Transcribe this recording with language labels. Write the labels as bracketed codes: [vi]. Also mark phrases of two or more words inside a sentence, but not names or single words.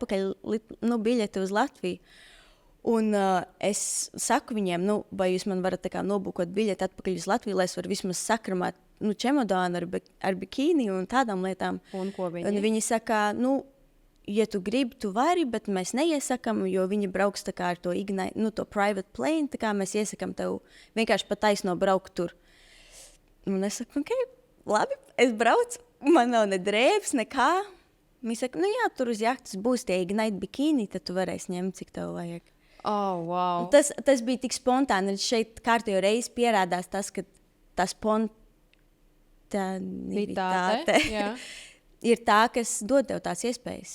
[lv] Man jau bija apakaļ biļete uz Latviju. Un es saku viņiem, nu, vai jūs man varat tā kā nobukot biļeti atpakaļ uz Latviju, lai es varu vismaz sakramāt čemodānu ar bikīni un tādām lietām. Un ko viņi? Un viņi saka, nu, ja tu gribi, tu vari, bet mēs neiesakām, jo viņi brauks tā kā ar to Ignite, nu, [en] to private plane, [lv] tā kā mēs iesakām tev vienkārši pa taisno braukt tur. Un es saku, ok, labi, es braucu, man nav ne drēbes, nekā. Viņi saka, nu jā, tur uz jahtas būs tie Ignite bikīni, tad tu varēsi ņemt, cik tev vajag. [en] Oh, wow. [lv] Tas bija tik spontāni, un šeit kārtējo reizi pierādās tas, ka tā spontanitāte ir tā, kas dod tev tās iespējas.